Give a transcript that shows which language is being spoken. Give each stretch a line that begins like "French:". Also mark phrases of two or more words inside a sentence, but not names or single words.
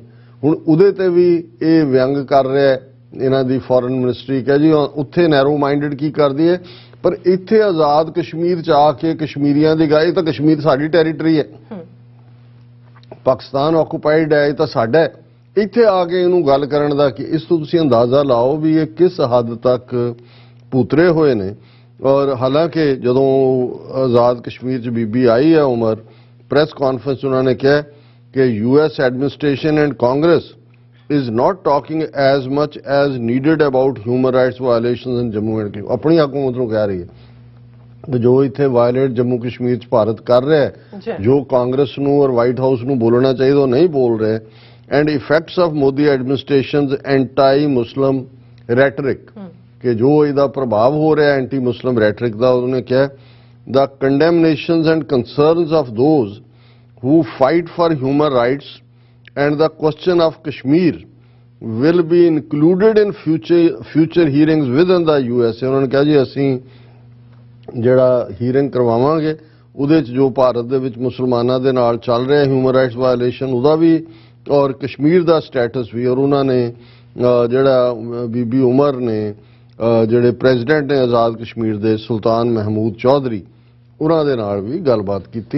Punjabi: ਹੁਣ ਉਹਦੇ ਤੇ ਵੀ ਇਹ ਵਿਅੰਗ ਕਰ ਰਿਹਾ ਇਹਨਾਂ ਦੀ
English: foreign ministry
Punjabi: ਕਿ ਜੀ ਉੱਥੇ
English: narrow minded
Punjabi: ਕੀ ਕਰਦੀ ਹੈ, ਪਰ ਇੱਥੇ ਆਜ਼ਾਦ ਕਸ਼ਮੀਰ 'ਚ ਆ ਕੇ ਕਸ਼ਮੀਰੀਆਂ ਦੀ ਗੱਲ, ਇਹ ਤਾਂ ਕਸ਼ਮੀਰ ਸਾਡੀ ਟੈਰੀਟਰੀ ਹੈ, ਪਾਕਿਸਤਾਨ ਆਕੂਪਾਈਡ ਹੈ, ਇਹ ਤਾਂ ਸਾਡਾ ਹੈ, ਇੱਥੇ ਆ ਕੇ ਇਹਨੂੰ ਗੱਲ ਕਰਨ ਦਾ ਕਿ ਇਸ ਤੋਂ ਤੁਸੀਂ ਅੰਦਾਜ਼ਾ ਲਾਓ ਵੀ ਇਹ ਕਿਸ ਹੱਦ ਤੱਕ ਪੁੱਤਰੇ ਹੋਏ ਨੇ। ਔਰ ਹਾਲਾਂਕਿ ਜਦੋਂ ਆਜ਼ਾਦ ਕਸ਼ਮੀਰ 'ਚ ਬੀਬੀ ਆਈ ਹੈ ਉਮਰ,
English: press conference
Punjabi: ਉਹਨਾਂ ਨੇ ਕਿਹਾ ਕਿ
English: US administration and Congress is not talking as much as needed about human rights violations in Jammu and Kashmir.
Punjabi: ਆਪਣੀ ਹਕੂਮਤ ਨੂੰ ਕਹਿ ਰਹੀ ਹੈ ਜੋ ਇੱਥੇ ਵਾਇਲੇਟ ਜੰਮੂ ਕਸ਼ਮੀਰ 'ਚ ਭਾਰਤ ਕਰ ਰਿਹਾ ਹੈ, ਜੋ ਕਾਂਗਰਸ ਨੂੰ ਔਰ ਵਾਈਟ ਹਾਊਸ ਨੂੰ ਬੋਲਣਾ ਚਾਹੀਦਾ ਉਹ ਨਹੀਂ ਬੋਲ ਰਹੇ।
English: and effects of Modi administration's anti Muslim rhetoric,
Punjabi: ਕਿ ਜੋ ਇਹਦਾ ਪ੍ਰਭਾਵ ਹੋ ਰਿਹਾ
English: anti Muslim rhetoric
Punjabi: ਦਾ, ਉਹਨੇ ਕਿਹਾ
English: the condemnations and concerns of those who fight for human rights and the question of Kashmir will be included in future hearings within the USA।
Punjabi: ਉਹਨਾਂ ਨੇ ਕਿਹਾ ਜੀ ਅਸੀਂ ਜਿਹੜਾ ਹੀਰਿੰਗ ਕਰਵਾਵਾਂਗੇ ਉਹਦੇ 'ਚ ਜੋ ਭਾਰਤ ਦੇ ਵਿੱਚ ਮੁਸਲਮਾਨਾਂ ਦੇ ਨਾਲ ਚੱਲ ਰਿਹਾ
English: human rights violation
Punjabi: ਉਹਦਾ ਵੀ ਔਰ ਕਸ਼ਮੀਰ ਦਾ ਸਟੇਟਸ ਵੀ। ਔਰ ਉਹਨਾਂ ਨੇ ਜਿਹੜਾ ਬੀਬੀ ਉਮਰ ਨੇ ਜਿਹੜੇ ਪ੍ਰੈਜ਼ੀਡੈਂਟ ਨੇ ਆਜ਼ਾਦ ਕਸ਼ਮੀਰ ਦੇ ਸੁਲਤਾਨ ਮਹਿਮੂਦ ਚੌਧਰੀ ਉਹਨਾਂ ਦੇ ਨਾਲ ਵੀ ਗੱਲਬਾਤ ਕੀਤੀ।